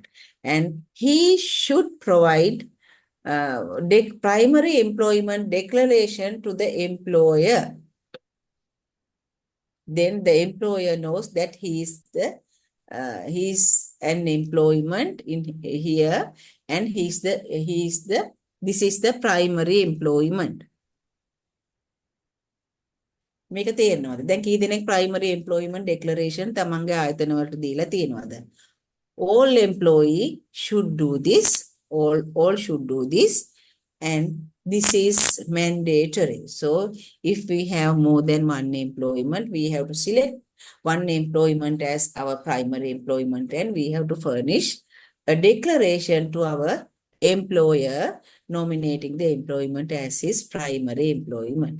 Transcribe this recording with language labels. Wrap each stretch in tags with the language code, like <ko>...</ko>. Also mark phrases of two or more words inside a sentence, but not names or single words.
<en>And he should provide primary employment declaration to the employer. Then the employer knows that he is an employment in here, and this is the primary employment.</en> <si>මේක තේරෙනවද? දැන් කී දෙනෙක්</si> <en>primary employment declaration</en> <si>තමන්ගේ ආයතන වලට දීලා තියෙනවද?</si> <en>All employee should do this. All should do this, and this is mandatory. So if we have more than one employment, we have to select one employment as our primary employment, and we have to furnish a declaration to our employer nominating the employment as his primary employment.</en>